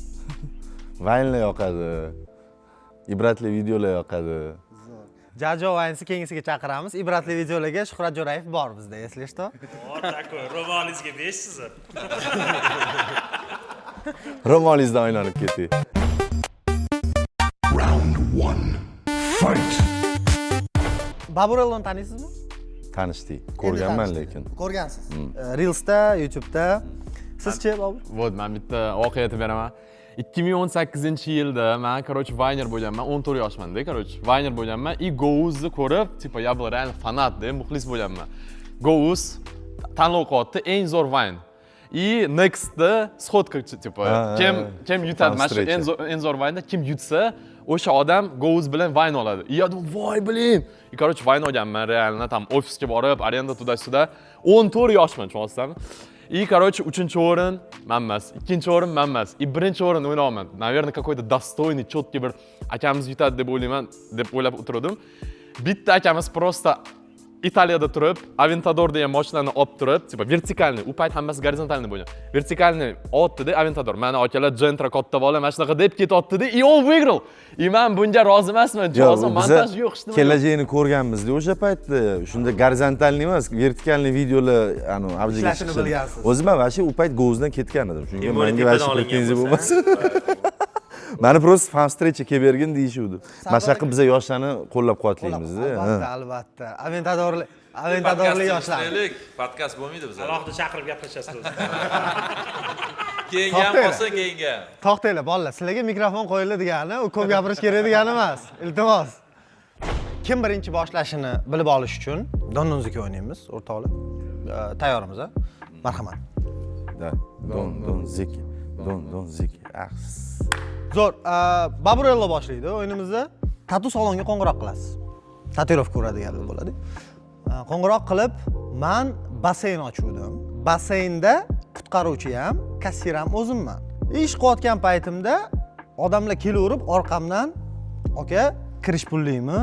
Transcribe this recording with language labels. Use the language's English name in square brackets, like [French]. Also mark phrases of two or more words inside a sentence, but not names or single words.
[Uzbek] Vaynlar yoqadi. Ibratli videolar yoqadi. Jajo Vaynsi keyingisiga chaqiramiz. Ibratli videolarga Shuhrat Jo'rayev bor bizda, eslashto. Bor takoy, romaningizga 5 sizlar. Romaningizdan aylanib keting. [English] Round 1. Fight. [Uzbek] Baburelloni taniysizmi? Tanishdik. Ko'rganman lekin. Ko'rgansiz. Reelsda, YouTube'da. Sizchi, Bobur? Vot, men bitta voqea aytib beraman. 2018-yilda men, короче, Vayner bo'lganman. 14 yoshmanda, короче, Vayner bo'lganman. И Go'uzni ko'rib, [Russian] tipo, я был реально фанат, [Uzbek] muxlis bo'lganman. Go'uz tanlov qo'ydi, eng zo'r Vayn. И Next'da shodka, tipo, kim yutadi, mana shu eng zo'r Vaynda kim yutsa, o'sha odam Go'uz bilan Vayn oladi. [Russian] И я думаю, [Uzbek] voy, blin. [Russian] И, короче, [Uzbek] Vayn olganman, реально, tam ofisga borib, arenda tuda-suda. 14 yoshman, tushunasizmi? [Russian] И, короче, [Uzbek] 3-o'rin men emas, 2-o'rin men emas, и 1-o'rin o'ynayapman. [Russian] Наверное, какой-то достойный, четкий [Uzbek] bir akamiz yutadi deb o'ylayman, deb o'ylab o'tirdim. Bitta akamiz просто Italiyada turib, Aventador degan mashinani olib turib, [Russian] типо вертикальный, [Uzbek] u payt hammasi gorizontalniy bo'lgan. Vertikalniy otdi-da Aventador. Meni akalar Gentra katta bola mana shunaqa deb ketyapti-da, [Russian] и он выиграл. [Uzbek] И men bunga rozi emasman. Hozir montaj yo'q, ishda. Kelajagini ko'rganmiz-da o'sha paytda. Shunda gorizontalniy emas, vertikalniy videolar, avjiga chiqdi. O'zim ham vashi u payt Go'uzdan ketgan edim. Chunki menga vashi pretenziya bo'lmas. Meni [Russian] просто fan встреча [Uzbek] kelib bergin deyishuvdi. Mana shunaqa biz yoshlarni qo'llab-quvvatlaymiz-da. Albatta. Aventadorli yoshlar. Podkast bo'lmaydi bizda. Alohida chaqirib gaplashasiz o'zi. Keyinga ham qolsa keyinga. To'xtanglar, bolalar, sizlarga mikrofon qo'yildi degani, u ko'p gapirish kerak degani emas. Iltimos. Kim birinchi boshlashini bilib olish uchun Don-donziki o'ynaymiz o'rtoqlar. Tayyormiz, a? Marhamat. Da. Don zeki. Don zeki. Axs. Zo'r, Baburello boshlaydi o'yinimizni. Tatu salonga qo'ng'iroq qilasiz. Tatuirovka ko'radiganlar bo'ladi. Qo'ng'iroq qilib, men basseyn ochuvdim. Basseynda qutqaruvchi ham, kassir ham o'zimman. Ish qilayotgan paytimda odamlar kelaverib orqamdan, "Aka, kirish pullimi?